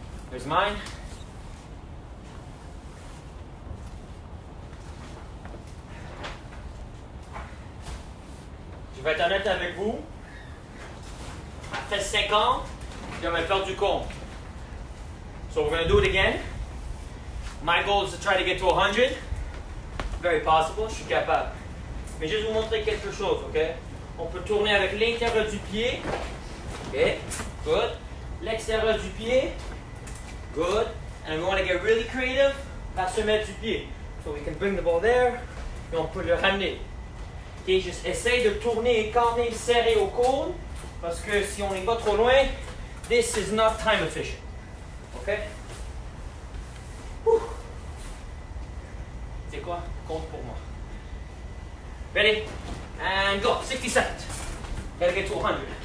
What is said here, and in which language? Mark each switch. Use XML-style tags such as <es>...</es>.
<en>Here's mine.</en> <fr>Je vais être honnête avec vous. Après 5 ans, Puis on va faire du compte.</fr> <en>So we're going to do it again. My goal is to try to get to 100. Very possible,</en> <fr>je suis capable. Mais juste vous montrer quelque chose, ok? On peut tourner avec l'intérieur du pied. Ok, good. L'extérieur du pied. Good.</fr> <en>And we want to get really creative.</en> <fr>La semelle du pied.</fr> <en>So we can bring the ball there.</en> <fr>Et on peut le ramener. Ok, juste essaye de tourner quand même serré au cône. Parce que si on y va trop loin,</fr> <en>this is not time efficient.</en> <fr>Ok? C'est quoi? Compte pour moi.</fr> <en>Ready? And go. 60 seconds. Gotta get to 100.</en>